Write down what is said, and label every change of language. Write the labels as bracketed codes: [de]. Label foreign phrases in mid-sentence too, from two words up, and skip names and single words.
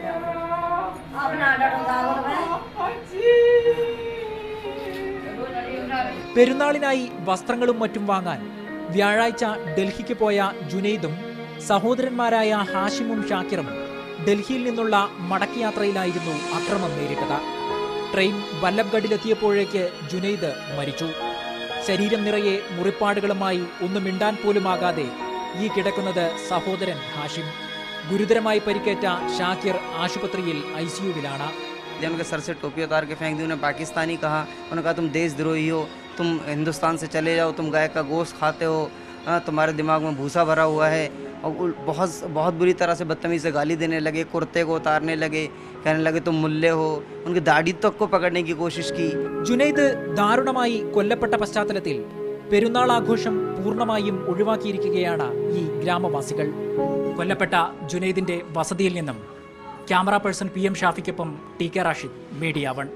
[ml] പെരുന്നാളിനായി വസ്ത്രങ്ങളും മറ്റും വാങ്ങാൻ വ്യാഴാഴ്ച ഡൽഹിക്ക് പോയ ജുനൈദും സഹോദരന്മാരായ ഹാഷിമും ഷാക്കിറും ഡൽഹിയിൽ നിന്നുള്ള മടക്കയാത്രയിലായിരുന്നു അക്രമം നേരിട്ടത്. ട്രെയിൻ വല്ലഭ്ഗഡിലെത്തിയപ്പോഴേക്ക് ജുനൈദ് മരിച്ചു. ശരീരം നിറയെ മുറിപ്പാടുകളുമായി ഒന്നും മിണ്ടാൻ പോലുമാകാതെ ഈ കിടക്കുന്നത് സഹോദരൻ ഹാഷിം. ഗുരുതരമായി പരിക്കേറ്റ ഷാക്കിർ ആശുപത്രിയിൽ ICUവിലാണ്. [hi] उनके सर से टोपी उतार के फेंक दी, उन्हें पाकिस्तानी कहा, उन्होंने कहा तुम देशद्रोही हो, तुम हिंदुस्तान से चले जाओ, तुम गाय का गोश्त खाते हो, तुम्हारे दिमाग में भूसा भरा हुआ है। और बहुत बुरी तरह से बदतमीज़ से गाली देने लगे, कुर्ते को उतारने लगे, कहने लगे तुम मुल्ले हो, उनकी दाढ़ी तक को पकड़ने की कोशिश की. [ml] ജുനൈദ് ദാരുണമായി കൊല്ലപ്പെട്ട പശ്ചാത്തലത്തിൽ പെരുന്നാൾ ആഘോഷം പൂർണ്ണമായും ഒഴിവാക്കിയിരിക്കുകയാണ് ഈ ഗ്രാമവാസികൾ. കൊല്ലപ്പെട്ട ജുനൈദിന്റെ വസതിയിൽ നിന്നും [en] camera person [ml] PM ഷാഫിക്കൊപ്പം TK റാഷിദ്, മീഡിയ 1.